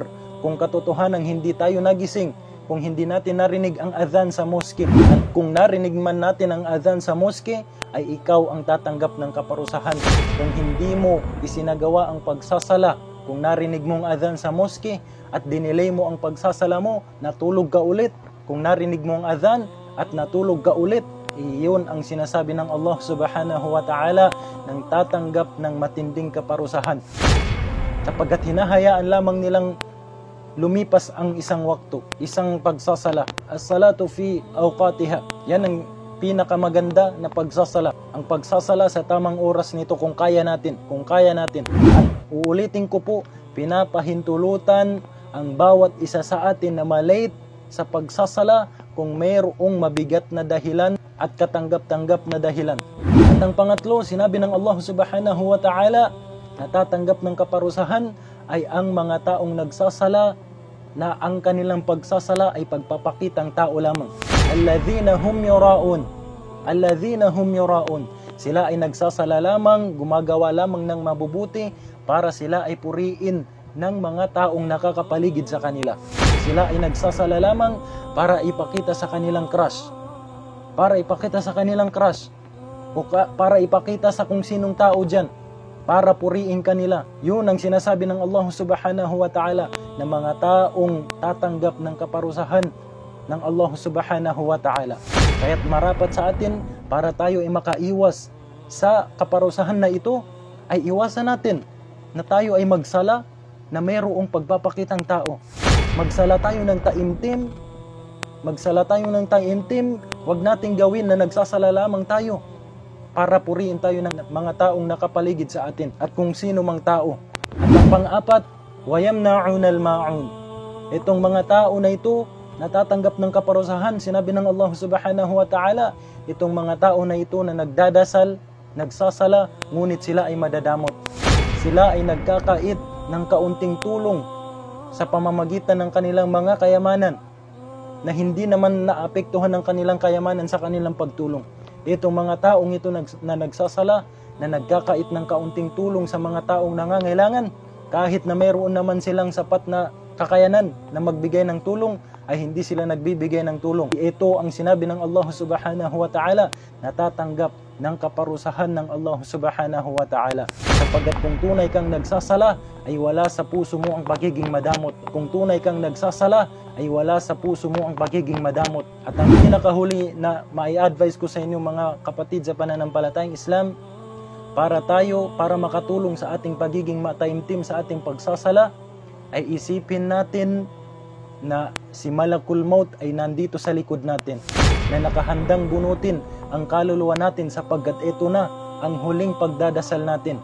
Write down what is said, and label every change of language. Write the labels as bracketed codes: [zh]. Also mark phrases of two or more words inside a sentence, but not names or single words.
[tl] Kung katotohanang hindi tayo nagising, kung hindi natin narinig ang adhan sa moske, at kung narinig man natin ang adhan sa moske, ay ikaw ang tatanggap ng kaparusahan. Kung hindi mo isinagawa ang pagsasala, kung narinig mong adhan sa moske at dinelay mo ang pagsasala mo, natulog ka ulit. Kung narinig mo ang adhan at natulog ka ulit, iyon ang sinasabi ng Allah [ar] سبحانه وتعالى [tl] ng tatanggap ng matinding kaparusahan. Sapagkat hinahayaan lamang nilang lumipas ang isang waktu, isang pagsasala. [ar] الصلاة في أوقاتها. [tl] Yan ang pinakamaganda na pagsasala. Ang pagsasala sa tamang oras nito kung kaya natin. At uulitin ko po, pinapahintulutan ang bawat isa sa atin na malate sa pagsasala kung mayroong mabigat na dahilan at katanggap-tanggap na dahilan. At ang pangatlo, sinabi ng Allah [ar] سبحانه وتعالى [tl] na tatanggap ng kaparusahan ay ang mga taong nagsasala na ang kanilang pagsasala ay pagpapakitang tao lamang. [ar] الذين هم يراءون الذين هم يراءون. [tl] Sila ay nagsasala lamang, gumagawa lamang ng mabubuti para sila ay puriin ng mga taong nakakapaligid sa kanila. Sila ay nagsasala lamang para ipakita sa kanilang crush. Para ipakita sa kanilang crush. O para ipakita sa kung sinong tao dyan. Para puriin kanila. Yun ang sinasabi ng Allah [ar] سبحانه وتعالى [tl] na mga taong tatanggap ng kaparusahan ng Allah [ar] سبحانه وتعالى. [tl] Kaya't marapat sa atin para tayo ay makaiwas sa kaparusahan na ito, ay iwasan natin na tayo ay magsala na mayroong pagpapakitang tao. Magsala tayo ng taimtim. Magsala tayo ng taimtim. Huwag nating gawin na nagsasala lamang tayo para puriin tayo ng mga taong nakapaligid sa atin at kung sino mang tao. At ang pang-apat, [ar] وَيَمْنَعُونَ الْمَاعُونَ. [tl] Itong mga tao na ito natatanggap ng kaparusahan, sinabi ng Allah [ar] سبحانه وتعالى, [tl] itong mga tao na ito na nagdadasal, nagsasala, ngunit sila ay madadamot. Sila ay nagkakait ng kaunting tulong sa pamamagitan ng kanilang mga kayamanan na hindi naman naapektuhan ng kanilang kayamanan sa kanilang pagtulong. Itong mga taong ito na nagsasala, na nagkakait ng kaunting tulong sa mga taong nangangailangan, kahit na mayroon naman silang sapat na kakayanan na magbigay ng tulong, ay hindi sila nagbibigay ng tulong. Ito ang sinabi ng Allah [ar] سبحانه وتعالى, [tl] natatanggap ng kaparusahan ng Allah [ar] سبحانه وتعالى. [tl] Sapagkat kung tunay kang nagsasala, ay wala sa puso mo ang pagiging madamot. Kung tunay kang nagsasala, ay wala sa puso mo ang pagiging madamot. At ang pinakahuli na mai-advise ko sa inyo mga kapatid sa pananampalatayang Islam, para makatulong sa ating pagiging mataimtim sa ating pagsasala, ay isipin natin na si Malakul Maut ay nandito sa likod natin, na nakahandang bunutin ang kaluluwa natin sapagkat ito na ang huling pagdadasal natin.